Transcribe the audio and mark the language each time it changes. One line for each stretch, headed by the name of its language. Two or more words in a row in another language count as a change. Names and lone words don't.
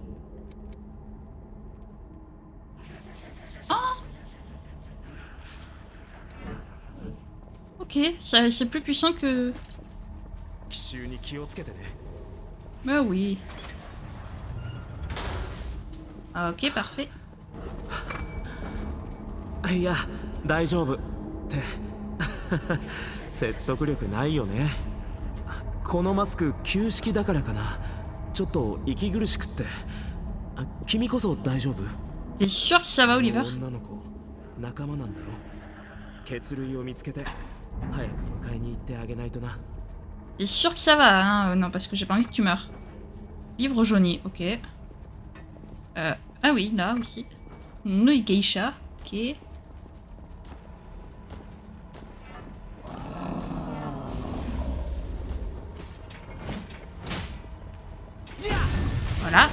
French: Oh, ok, c'est plus puissant que... Bah oui. Ok, parfait.
Japanese: いや、大丈夫って説得力ないよね。このマスク旧式だからかな。ちょっと息苦しくって。君こそ大丈夫？
French: T'es sûr que ça va, Oliver?
Japanese: 女の子、仲間なんだろ。血類を見つけて早く迎えに行ってあげないとな。
French: T'es sûr que ça va, hein? Non, parce que j'ai pas envie que tu meurs. Livre jauni, ok. Ah oui, là aussi. Nouille geisha, ok. Voilà.